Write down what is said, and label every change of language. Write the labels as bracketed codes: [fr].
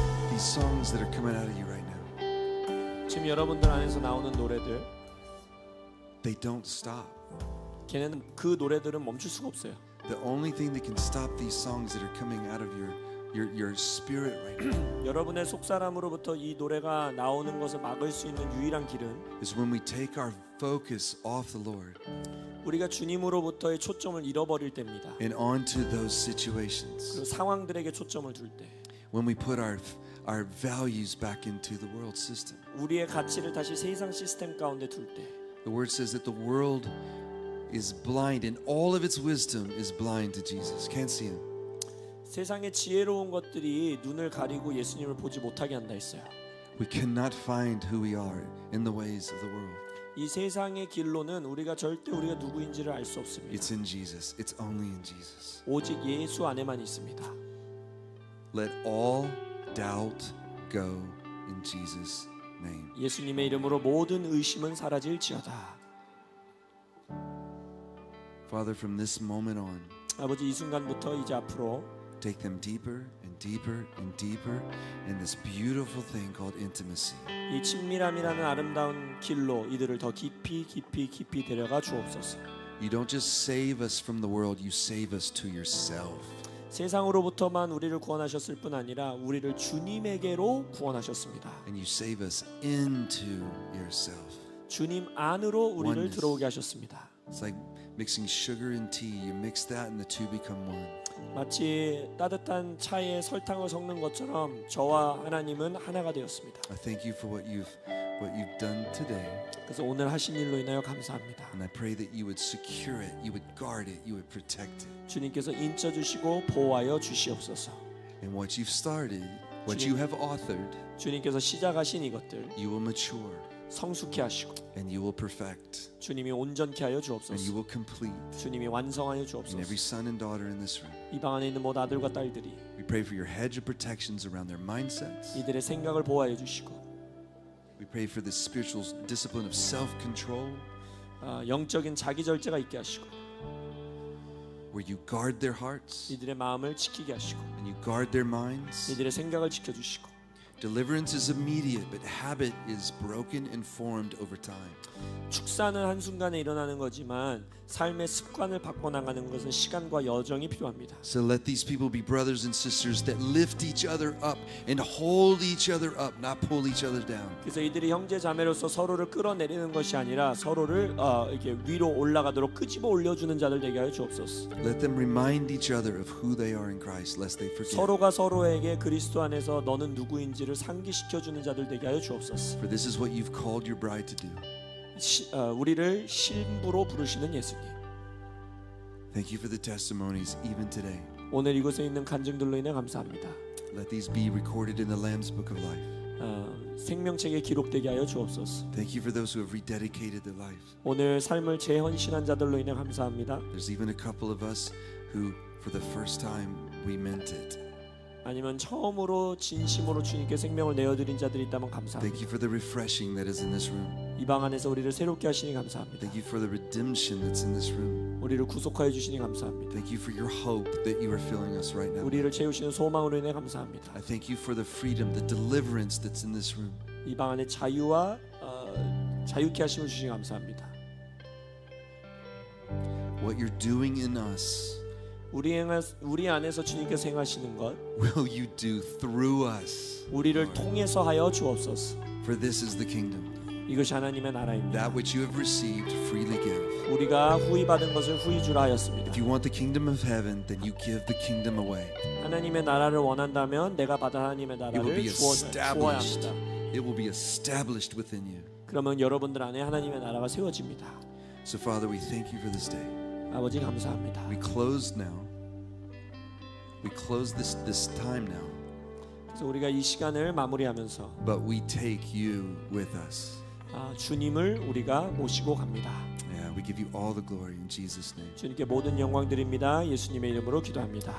[en] These songs that are coming out of you right now, [ko] 지금 여러분들 안에서 나오는 노래들, [en] they don't stop. [ko] 걔는 그 노래들은 멈출 수가 없어요. [en] The only thing that can stop these songs that are coming out of your spirit right now [ko] 여러분의 속사람으로부터 이 노래가 나오는 것을 막을 수 있는 유일한 길은 [en] is when we take our focus off the Lord [ko] 우리가 주님으로부터의 초점을 잃어버릴 때입니다. [en] and onto those [ko] 그 [en] situations. [ko] 상황들에게 초점을 둘 때, [en] When we put our values back into the world system. [ko] 우리의 가치를 다시 세상 시스템 가운데 둘 때, [en] The word says that the world is blind and all of its wisdom is blind to Jesus. Can't see him. [ko] 세상의 지혜로운 것들이 눈을 가리고 예수님을 보지 못하게 한다 했어요. [en] We cannot find who we are in the ways of the world. [ko] 이 세상의 길로는 우리가 절대 우리가 누구인지를 알 수 없습니다. [en] It's in Jesus. It's only in Jesus. [ko] 오직 예수 안에만 있습니다. [en] Let all doubt go in Jesus' name. [ko] 예수님의 이름으로 모든 의심은 사라질지어다. [en] Father, from this moment on, [ko] 아버지 이 순간부터 이제 앞으로 [en] take them deeper and deeper and deeper in this beautiful thing called intimacy. [ko] 이 친밀함이라는 아름다운 길로 이들을 더 깊이 데려가 주옵소서. [en] You don't just save us from the world, you save us to yourself. [ko] 세상으로부터만 우리를 구원하셨을 뿐 아니라 우리를 주님에게로 구원하셨습니다. [en] And you save us into yourself. [ko] 주님 안으로 우리를 [en] Oneness. [ko] 들어오게 하셨습니다. [en] It's like mixing sugar and tea. You mix that and the two become one. [ko] 마치 따뜻한 차에 설탕을 섞는 것처럼 저와 하나님은 하나가 되었습니다. [en] I thank you for what you've done today. [ko] 그래서 오늘 하신 일로 인하여 감사합니다. [en] And I pray that you would secure it, you would guard it, you would protect it. [ko] 주님께서 인쳐 주시고 보호하여 주시옵소서. [en] And what you've started, what [ko] 주님. [en] you have authored, [ko] 주님께서 시작하신 이것들 [en] you will mature [ko] 성숙케 하시고 [en] and you will perfect [ko] 주님이 온전케 하여 [en] and you [ko] 주옵소서. [en] will complete [ko] 주님이 완성하여 [en] in [ko] 주옵소서. [en] every son and daughter in this room. [ko] 이 방 안에 있는 모든 아들과 딸들이 [en] We pray for your hedge of protections around their mindsets. [ko] 이들의 생각을 보호하여 주시고 [en] We pray for this spiritual discipline of self-control [ko] 영적인 자기 절제가 있게 하시고 [en] where you guard their hearts [ko] 이들의 마음을 지키게 하시고 [en] and you guard their minds. [ko] 이들의 생각을 지켜주시고 [en] Deliverance is immediate, but habit is broken and formed over time. [ko] 축사는 한순간에 일어나는 거지만 삶의 습관을 바꿔나가는 것은 시간과 여정이 필요합니다. [en] So let these people be brothers and sisters that lift each other up and hold each other up, not pull each other down. [ko] 그래서 이들이 형제 자매로서 서로를 끌어내리는 것이 아니라 서로를 이렇게 위로 올라가도록 끄집어 올려주는 자들 되게 하여 주옵소서. [en] Let them remind each other of who they are in Christ, lest they forget. [ko] 서로가 서로에게 그리스도 안에서 너는 누구인지를 상기시켜주는 자들 되게 하여 주옵소서. [en] For this is what you've called your bride to do. [ko] 우리를 신부로 부르시는 예수님. [en] Thank you for the testimonies even today. [ko] 오늘 이곳에 있는 간증들로 인해 감사합니다. [en] Let these be recorded in the Lamb's Book of Life. [ko] 생명책에 기록되게 하여 주옵소서. [en] Thank you for those who have rededicated their life. [ko] 오늘 삶을 재헌신한 자들로 인해 감사합니다. [en] There's even a couple of us who, for the first time, we meant it. [ko] 아니면 처음으로 진심으로 주님께 생명을 내어드린 자들이 있다면 감사합니다. [en] Thank you for the refreshing that is in this room. [ko] 이 방 안에서 우리를 새롭게 하시니 감사합니다. [en] Thank you for the redemption that's in this room. [ko] 우리를 구속하여 주시니 감사합니다. [en] Thank you for your hope that you are filling us right now. [ko] 우리를 채우시는 소망으로 인해 감사합니다. [en] I thank you for the freedom, the deliverance that's in this room. [ko] 이 방 안에 자유와 자유케 하심을 주시니 감사합니다. [en] What you're doing in us, [ko] 우리 안에서 주님께서 행하시는 것 [en] will you do through us? [ko] 우리를 통해서 하여 주옵소서. [en] For this is the kingdom. [ko] 이것이 하나님의 나라입니다. [en] That which you have received, freely give. [ko] 우리가 후히 받은 것을 후히 주라 하였습니다. [en] If you want the kingdom of heaven, then you give the kingdom away. [ko] 하나님의 나라를 원한다면 내가 받은 하나님의 [en] It will [ko] 나라를 [en] be [ko] 주어야 [en] established. [ko] 합니다. [en] It will be established within you. [ko] 그러면 여러분들 안에 하나님의 나라가 세워집니다. [en] So, Father, we thank you for this day. [ko] 아버지 감사합니다. [en] We close now. We close this time now. [ko] 그래서 우리가 이 시간을 마무리하면서 [en] But we take you with us. [ko] 주님을 우리가 모시고 갑니다. [en] Yeah, we give you all the glory in Jesus' name. [ko] 주님께 모든 영광 드립니다. 예수님의 이름으로 기도합니다.